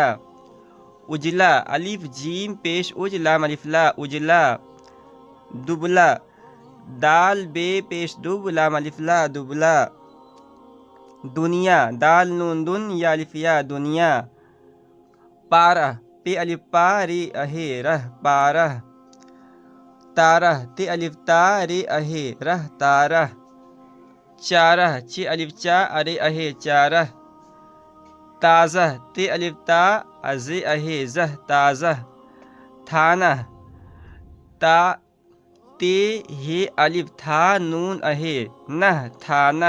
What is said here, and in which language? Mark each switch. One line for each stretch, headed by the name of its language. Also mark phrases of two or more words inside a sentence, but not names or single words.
Urdu: اجلا الف جیم پیش اج لام الف لا اجلا. دبلا دال بے پیش دب لام الف لا دبلا. دنیا دال نون دن یا الف یا دنیا. پارہ پے الف پا رے اہے رہ پارہ. تارہ تے الف تا رے اہے رہ تارہ. چارہ چھ الف چا ارے اہے چارہ. تازہ تے الف تا ازے اہے زہ تازہ. تھانہ تا تے ہے الف تھا نون اہے نہ تھانہ.